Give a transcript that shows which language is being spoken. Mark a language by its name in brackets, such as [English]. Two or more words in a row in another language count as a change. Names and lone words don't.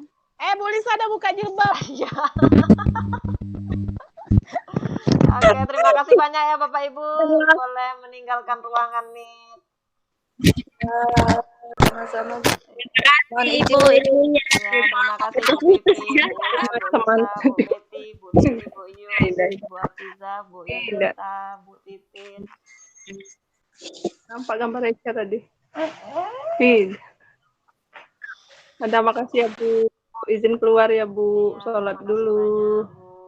[Indonesian] Bu Lisa udah buka jilbab. Iya. Oke, terima kasih banyak ya Bapak Ibu. Boleh meninggalkan ruangan nih. Sama-sama. Mohon izin ilmunya. Ya, terima kasih Bu Pipi, Bu Lisa, Bu Betty, Bu Titi, Bu Yus, Bu Afiza, Bu Inta, Bu Titin. Nampak gambar Aisyah tadi. Feed. Ada makasih ya Bu. Izin keluar ya Bu. Sholat dulu.